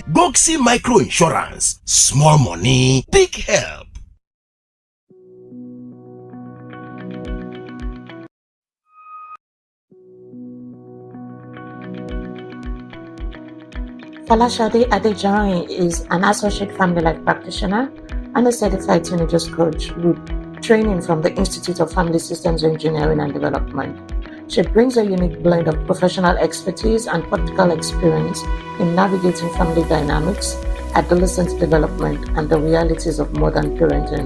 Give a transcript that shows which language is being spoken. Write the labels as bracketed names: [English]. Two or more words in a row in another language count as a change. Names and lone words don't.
[English] Goxi Microinsurance. Small money, big help. Falashade Adejari is an associate family life practitioner and a certified teenagers coach with training from the Institute of Family Systems Engineering and Development. She brings a unique blend of professional expertise and practical experience in navigating family dynamics, adolescent development, and the realities of modern parenting.